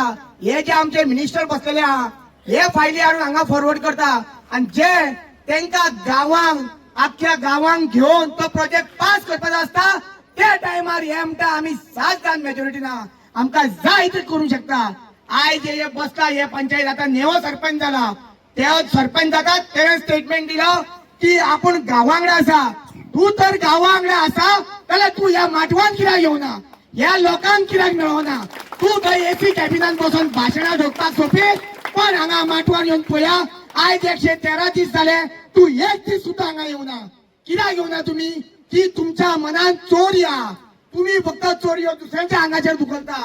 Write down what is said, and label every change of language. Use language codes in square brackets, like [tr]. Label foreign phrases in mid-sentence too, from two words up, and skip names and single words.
[kok] हे जे आमचे मिनिस्टर बसलेले आहा हे फायली हाडून हांगा फॉरवर्ड करता, आणि जे त्यांना गावांक अख्ख्या गावांक घेऊन तो प्रोजेक्ट पास करपाचो असता त्या टायमार हे म्हणटा आम्ही 7 जाण मेजॉरिटी ना, आमका जाय ते करू शकता. आयज हे बसला, हे पंचायत आता नेवो सरपंच झाला. त्या सरपंच जातात ते स्टेटमेंट दिलं की आपण गावांगडा असा. तू तर गावांगडा असा त्याला तू या माटवान किरा घेऊ ना, या लोकांक किराक मेळो ना. तू थंय एसी कॅबिनात बसून भाषणा ठोकपाक सोपे, पण हांगा माटवान येऊन पळया. आयज 113 दीस जाले, तू एक दीस सुद्धा हांगा येऊ ना. कित्याक येऊ ना तुम्ही? की तुमच्या मनात चोर या, तुम्ही फक्त चोरी दुसऱ्यांच्या अंगाचेर दुखलता.